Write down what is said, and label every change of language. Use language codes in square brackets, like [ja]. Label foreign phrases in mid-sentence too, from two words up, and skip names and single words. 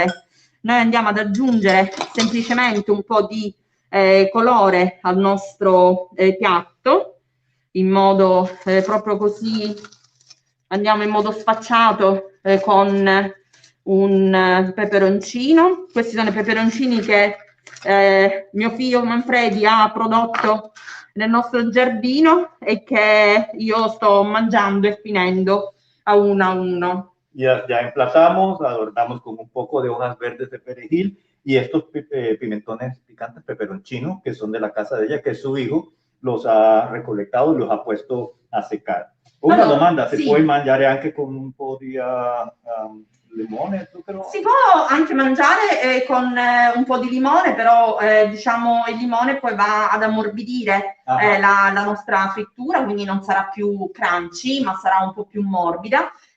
[it] Noi andiamo ad aggiungere semplicemente un po' di colore al nostro piatto, in modo proprio così, andiamo in modo sfacciato con un peperoncino. Questi sono i peperoncini che mio figlio Manfredi ha prodotto nel nostro giardino e [es] que yo [it] sto mangiando e finendo a uno. [es] Ya emplazamos, adornamos con un poco de hojas verdes de perejil y estos pimentones picantes peperoncino, que son de la casa de ella, que su hijo los ha recolectado y los ha puesto a secar. [it] Una domanda, si può mangiare anche con un po' di limone? Si può anche mangiare con un po' di limone, però diciamo il limone poi va ad ammorbidire la nostra frittura, quindi non sarà più crunchy, ma sarà un po' più morbida.